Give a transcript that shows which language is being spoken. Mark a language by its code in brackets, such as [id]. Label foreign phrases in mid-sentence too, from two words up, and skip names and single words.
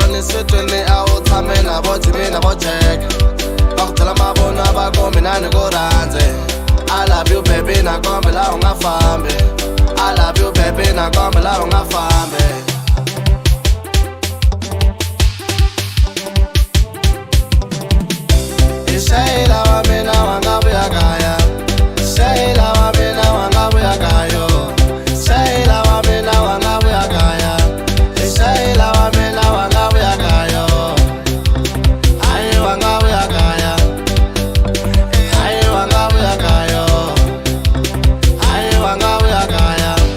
[ts] swetweni a wu tshame na vo Jimmy na vo Jack va ku byela mavona va kombi na ni ku rhandze [en] I love you baby [ts] na kombi la u nga fambi [en] I love you baby [ts] na kombi la u nga fambi Shayla wa mina wanga vuya kaya Shayla wa mina wanga vuya kayo Shayla wa mina wanga vuya kaya Shayla wa mina wanga vuya kayo Ayi wanga vuya kaya Ayi wanga vuya kayo Ayi wanga vuya kaya